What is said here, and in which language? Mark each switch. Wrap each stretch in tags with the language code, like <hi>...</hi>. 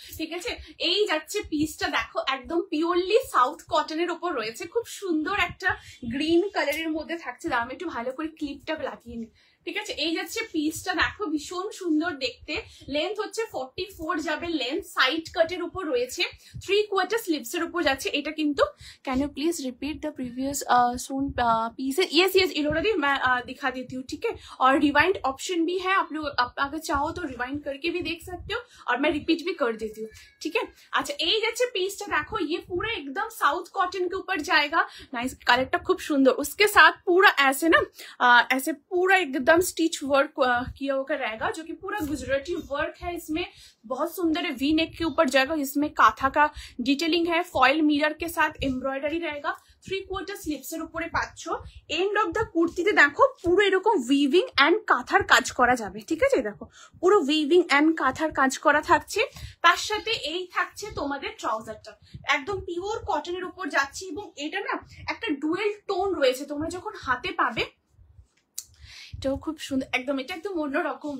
<bn>ঠিক আছে, এই যাচ্ছে পিসটা দেখো, একদম পিওরলি সাউথ কটনের ওপর রয়েছে, খুব সুন্দর একটা গ্রিন কালারের মধ্যে থাকছে। আমি একটু ভালো করে ক্লিপটা লাগিয়ে নিই। ঠিক আছে, এই যাচ্ছে পিসটা দেখো, ভীষণ সুন্দর দেখতে। লেন্থ হচ্ছে 44 যাবে লেন্থ, সাইড কাটের উপর রয়েছে, 3/4 স্লিভস এর উপর যাচ্ছে। এটা কিন্তু</bn> <en>Can you please repeat the previous song pieces?</en> <hi>Yes yes Ellora दी, मैं दिखा देती हूँ। ठीक है, और रिवाइंड ऑप्शन भी है, आप लोग अगर चाहो तो रिवाइंड करके भी देख सकते हो, और मैं रिपीट भी कर देती हूँ। ठीक है, अच्छा</hi> <bn>এই যাচ্ছে পিসটা দেখো,</bn> <hi>ये पूरा एकदम साउथ कॉटन के ऊपर जाएगा।</hi> <bn>नाइस, कलरটা খুব সুন্দর।</bn> <hi>उसके साथ पूरा ऐसे ना ऐसे पूरा एकदम स्टिच वर्क किया होकर रहेगा, जो कि पूरा गुजराती वर्क है इसमें, बहुत सुंदर है। वी नेक के ऊपर जाएगा, इसमें काथा का डिटेलिंग है, फॉइल मिरर के साथ एम्ब्रॉयडरी रहेगा।</hi> <bn>3/4 স্লিভস এর উপরে পাচ্ছ। এন্ড অফ দা কুর্তিতে দেখো পুরো এরকম উইভিং এন্ড কাঁথার কাজ করা যাবে। ঠিক আছে, দেখো পুরো উইভিং এন্ড কাঁথার কাজ করা থাকছে। তার সাথে এই থাকছে তোমাদের ট্রাউজারটা, একদম পিওর কটনের উপর যাচ্ছে, এবং এটা না একটা ডুয়েল টোন রয়েছে, তোমরা যখন হাতে পাবে এটাও খুব সুন্দর, একদম এটা একদম অন্যরকম।</bn>